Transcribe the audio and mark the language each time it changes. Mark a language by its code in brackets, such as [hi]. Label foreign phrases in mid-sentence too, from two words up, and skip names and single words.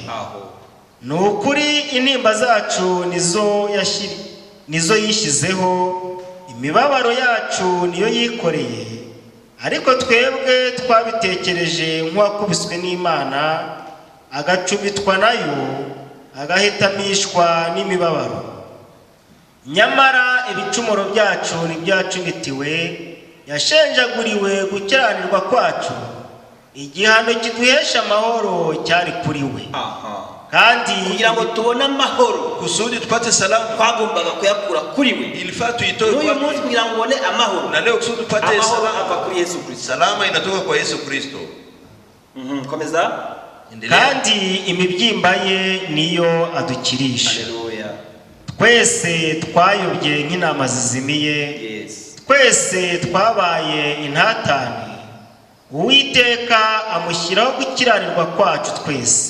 [rw] Ni ukuri intimba zacu nizo yishyizeho, imibabaro yacu niyo yikoreye, ariko twebwe twabitekereje nk'uwakubiswe n'Imana, agacumitwa nayo, agahitamishwa n'imibabaro. Nyamara ibicumuro byacu ntibyacumitiwe, yashenjaguriwe gukiranirwa kwacu, igihano kiduhesha amahoro cyari kuri we. Kandi kugira ngo tubone amahoro, [sw] kusudi tupate salama, [rw] twagombaga kuyakura kuri we. [sw] ilifaa tuitoe [rw] N'uyu munsi kugira ngo ubone amahoro, [sw] na leo kusudi tupate salama [rw] ava kuri Yesu Kristo. [sw] Salama inatoka kwa Yesu Kristo. [rw] Komeza. Kandi imibyimba ye niyo adukirisha. Haleluya. Twese twayobye nk'intama zizimiye, twese twabaye intatane, Uwiteka amushyiraho gukiranirwa kwacu twese.